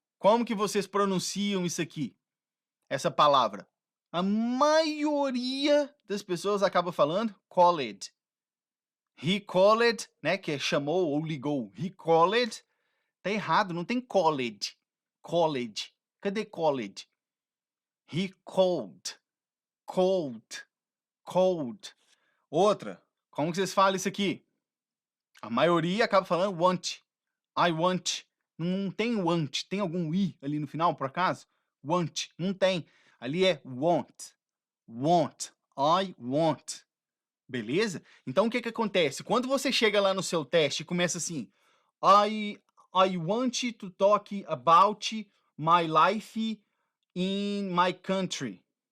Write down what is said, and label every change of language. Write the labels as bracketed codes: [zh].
[pt] Como que vocês pronunciam isso aqui? Essa palavra. A maioria das pessoas acaba falando called. [en] He called, [pt] né, que é chamou ou ligou. He called. Tá errado, não tem called. [en] Called. [pt] Cadê [en] called? He called. Called. Called. [pt] Outra. Como que vocês falam isso aqui? A maioria acaba falando want. [en] I want. [pt] Não tem want. Tem algum i ali no final, por acaso? Want. Não tem. Ali é want. Want. [en] I want. [pt] Beleza? Então, o que que acontece? Quando você chega lá no seu teste e começa assim, [en] I want to talk about my life in my country.